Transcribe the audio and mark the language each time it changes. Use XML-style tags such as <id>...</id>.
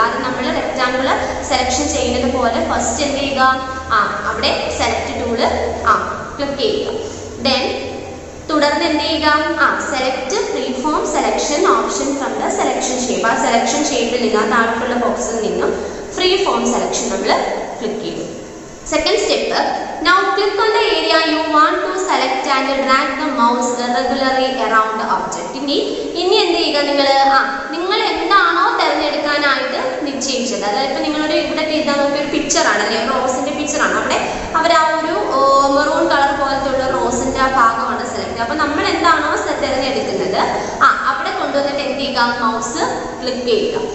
<ml>ആദ്യം നമ്മൾ rectangular selection ചെയ്യുന്നത് പോലെ ഫസ്റ്റ് എന്ത് ചെയ്യുക, അവിടെ സെലക്ട് ടൂള് ക്ലിക്ക് ചെയ്യുക.</ml> <en>then</en> <ml>തുടർന്ന് എന്ത് ചെയ്യുക,</ml> <en>Select free form selection option from the selection shape.</en> <ml>ആ സെലക്ഷൻ ഷേപ്പിൽ നിന്ന് ആ താഴെയുള്ള ബോക്സിൽ നിന്നും ഫ്രീ ഫോം സെലക്ഷൻ നമ്മൾ ക്ലിക്ക് ചെയ്യും.</ml> <en>Second step, now click on the area you want to select and drag the mouse irregularly around the object.</en> <ml>ഇനി എന്ത് ചെയ്യുക, നിങ്ങൾ എന്താണോ തിരഞ്ഞെടുക്കാനായിട്ട് നിശ്ചയിച്ചത്, അതായത് ഇപ്പം നിങ്ങളൊരു ഇവിടെ ചെയ്താൽ നോക്കിയ ഒരു പിക്ചറാണ് അല്ലേ, റോസിൻ്റെ പിക്ചറാണ്. അവിടെ അവർ ആ ഒരു മെറൂൺ കളർ പോലത്തെ ഉള്ള റോസിൻ്റെ ആ ഭാഗമാണ് സെലക്ട്. അപ്പം നമ്മൾ എന്താണോ തിരഞ്ഞെടുക്കുന്നത് അവിടെ കൊണ്ടുവന്നിട്ട് എന്ത് ചെയ്യുക, മൗസ് ക്ലിക്ക് ചെയ്യുക.</ml>